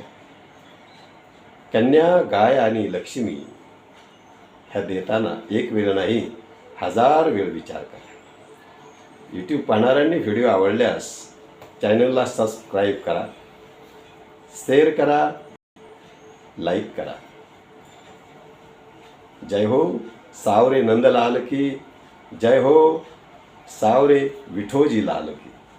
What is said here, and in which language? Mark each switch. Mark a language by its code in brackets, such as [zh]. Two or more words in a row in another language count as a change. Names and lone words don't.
[mr] कन्या, गाय आणि लक्ष्मी ह्या देताना एक वेळ नाही 1000 वेळ विचार करा. यूट्यूब पाहणाऱ्यांनी व्हिडिओ आवडल्यास चॅनलला सबस्क्राईब करा, शेअर करा, लाईक करा. [hi] जय हो सावरे नंदलाल की. जय हो सावरे विठोजी लाल की.